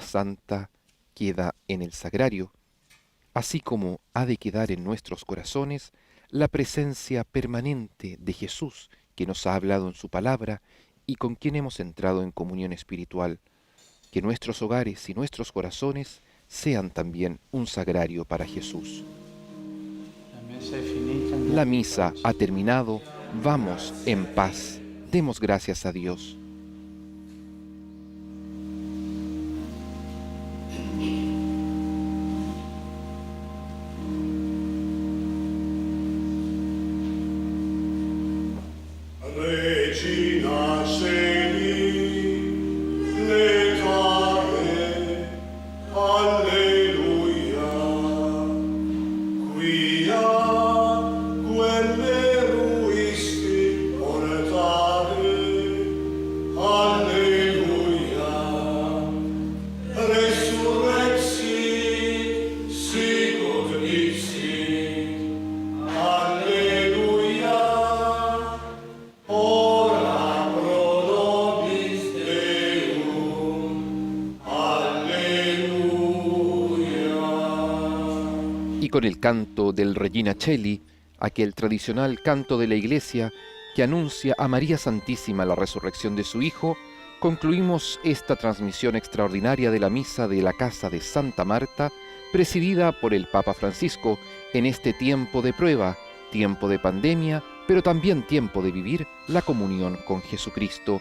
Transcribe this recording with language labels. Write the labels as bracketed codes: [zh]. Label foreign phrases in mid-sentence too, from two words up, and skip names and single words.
[es] santa queda en el sagrario, así como ha de quedar en nuestros corazones la presencia permanente de Jesús, que nos ha hablado en su palabra y con quien hemos entrado en comunión espiritual. Que nuestros hogares y nuestros corazones sean también un sagrario para Jesús. La misa ha terminado, vamos en paz. Demos gracias a Dios. [la] Regina Celi, letare, alleluia, quia quelle ruisti portare, alleluia, resurrexit, sicut dixit, alleluia, ora pro nobis Deum, alleluia. [es] Y con el canto del Regina Celi, aquel tradicional canto de la Iglesia que anuncia a María Santísima la resurrección de su Hijo, concluimos esta transmisión extraordinaria de la misa de la Casa de Santa Marta, presidida por el Papa Francisco en este tiempo de prueba, tiempo de pandemia, pero también tiempo de vivir la comunión con Jesucristo.